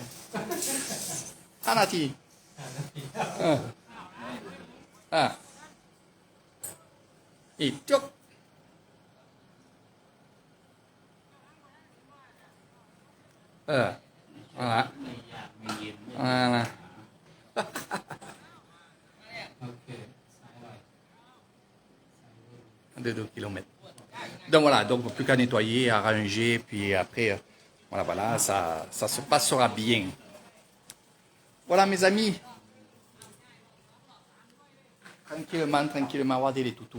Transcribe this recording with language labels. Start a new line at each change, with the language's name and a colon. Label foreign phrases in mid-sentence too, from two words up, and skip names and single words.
French: Anati. Et tuc. Voilà. Voilà.
Thai: โอเคสายหน่อย
French: De 2 km. Donc voilà, donc plus qu'à nettoyer, à ranger, puis après, voilà, ça se passera bien. Voilà mes amis. Tranquillement, regardez les toutous.